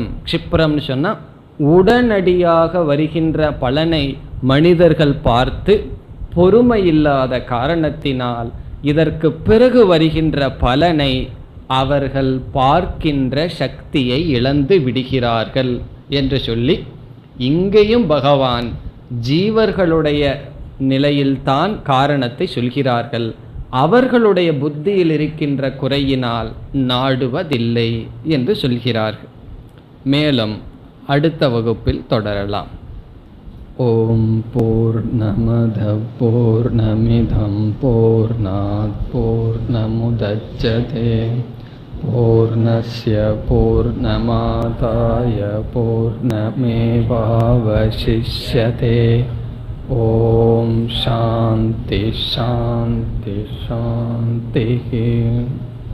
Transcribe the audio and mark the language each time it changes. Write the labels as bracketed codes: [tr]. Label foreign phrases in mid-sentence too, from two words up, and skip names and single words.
[ta] க்ஷிப்ரம்னு சொன்னால் உடனடியாக வருகின்ற பலனை மனிதர்கள் பார்த்து பொறுமை இல்லாத காரணத்தினால் இதற்கு பிறகு வருகின்ற பலனை அவர்கள் பார்க்கின்ற சக்தியை இழந்து விடுகிறார்கள் என்று சொல்லி, இங்கேயும் பகவான் ஜீவர்களுடைய நிலையில்தான் காரணத்தை சொல்கிறார்கள். அவர்களுடைய புத்தியில் இருக்கின்ற குறையினால் நாடுவதில்லை என்று சொல்கிறார்கள். மேலும் அடுத்த வகுப்பில் தொடரலாம். [sa] ॐ पूर्णमद पूर्णमिदम् पूर्णात् पूर्णमुदच्यते पूर्णस्य पूर्णमादाय पूर्णमेवावशिष्यते. ॐ शान्ति शान्ति शान्ति.